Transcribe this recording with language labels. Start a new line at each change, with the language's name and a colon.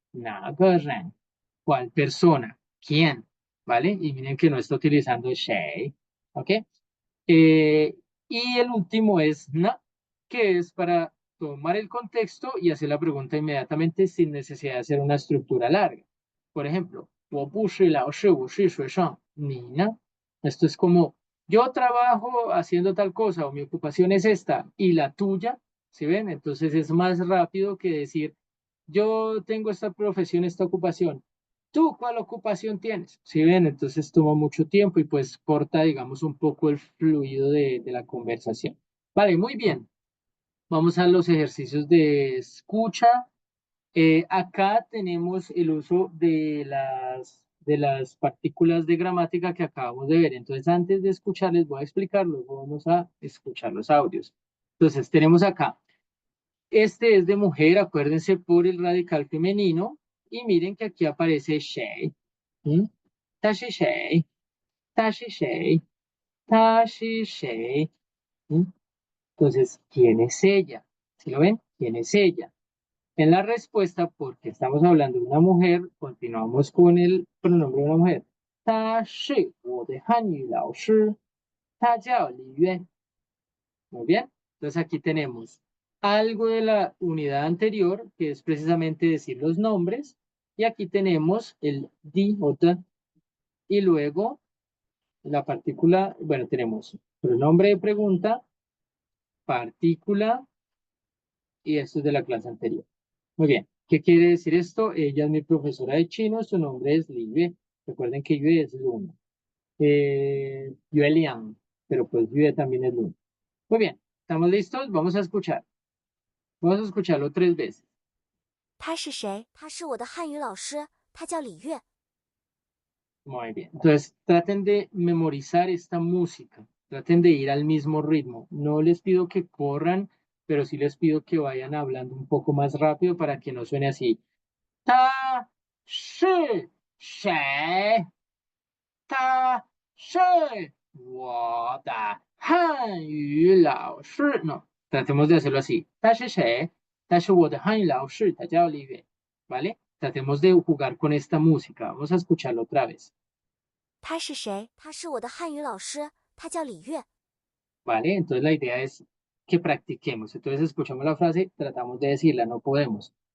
Spanish: Na garren. ¿Cuál persona? ¿Quién? ¿Vale? Y miren que no está utilizando Shay, ¿ok? Y el último es na, que es para tomar el contexto y hacer la pregunta inmediatamente sin necesidad de hacer una estructura larga. Por ejemplo,
Chinese: 我不是老师，我是学生，你呢?
Spanish: Esto es como, yo trabajo haciendo tal cosa o mi ocupación es esta y la tuya, ¿sí ven? Entonces es más rápido que decir, yo tengo esta profesión, esta ocupación. ¿Tú cuál ocupación tienes? ¿Sí ven? Entonces toma mucho tiempo y pues corta, digamos, un poco el fluido de la conversación. Vale, muy bien. Vamos a los ejercicios de escucha. Acá tenemos el uso de las partículas de gramática que acabamos de ver. Entonces, antes de escuchar, les voy a explicar, luego vamos a escuchar los audios. Entonces, tenemos acá. Este es de mujer, acuérdense por el radical femenino. Y miren que aquí aparece she.
Chinese: ¿Mm? Tashi she, tashi she, tashi she. ¿Mm?
Spanish: Entonces, ¿quién es ella? ¿Sí lo ven? ¿Quién es ella? En la respuesta, porque estamos hablando de una mujer, continuamos con el pronombre de una mujer.
Chinese: 她是我的汉语老师，她叫李渊.
Spanish: Muy bien. Entonces aquí tenemos algo de la unidad anterior, que es precisamente decir los nombres, y aquí tenemos el di o the, y luego la partícula, bueno, tenemos pronombre de pregunta, partícula, y esto es de la clase anterior. Muy bien, ¿qué quiere decir esto? Ella es mi profesora de chino, su nombre es Live. Recuerden que Yue es Luna. Yue Liang, pero pues Yue también es Luna. Muy bien, ¿estamos listos? Vamos a escuchar. Vamos a escucharlo 3 veces.
Chinese: 他是谁？他是我的汉语老师，他叫李月。
Spanish: Muy bien. Entonces, traten de memorizar esta música. Traten de ir al mismo ritmo. No les pido que corran, pero sí les pido que vayan hablando un poco más rápido para que no suene así.
Chinese: Ta, shi, she, ta, shi, wo da hanyu lao shi.
Spanish: No, tratemos de hacerlo así.
Chinese: Ta shi she, ta shi wo de hanyu lao shi, ta jiao li yue. ¿Vale?
Spanish: Tratemos de jugar con esta música. Vamos a escucharlo otra vez.
Chinese: 他是谁？他是我的汉语老师，他叫李月。
Spanish: ¿Vale? Entonces la idea es que practiquemos. Entonces escuchamos la frase, tratamos de decirla, no podemos.